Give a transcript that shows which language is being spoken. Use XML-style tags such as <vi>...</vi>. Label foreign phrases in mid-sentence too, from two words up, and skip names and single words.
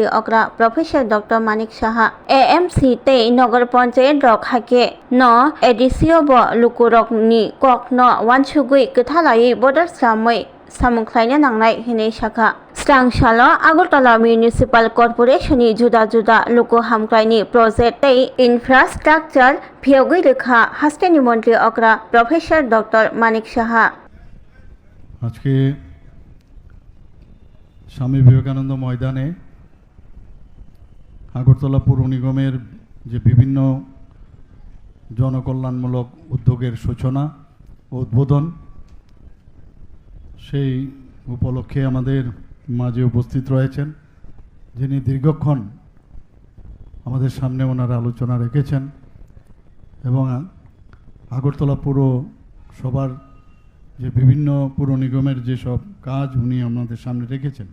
<trp>अग्रा प्रोफेसर डॉक्टर मानिक साहा एएमसी ते नगर पंचायत रक हाइके न एडिसियो ब लुकुरक नि कक न वानसुगुई गोथालायै बदल सामै सामुंख्लायनो नांनाय हिनै शाखा स्रांसाल आगरतला म्युनिसिपाल कर्पोरेशननि जुदा जुदा लुकु हामख्लायनि प्रजेक्ट तै इनफ्रास्ट्राक्चार भियोगै रेखा हास्टेनि मन्त्रि अग्रा प्रोफेसर डॉक्टर मानिक साहा</trp> <bn>আজকে স্বামী বিবেকানন্দ ময়দানে আগরতলা পৌর নিগমের যে বিভিন্ন জনকল্যাণমূলক উদ্যোগের সূচনা ও উদ্বোধন সেই উপলক্ষে আমাদের মাঝে উপস্থিত রয়েছেন যিনি দীর্ঘক্ষণ আমাদের সামনে ওনারা আলোচনা রেখেছেন এবং আগরতলা পৌর সবার যে বিভিন্ন পৌর নিগমের যেসব কাজ উনি আমাদের সামনে রেখেছেন।</bn>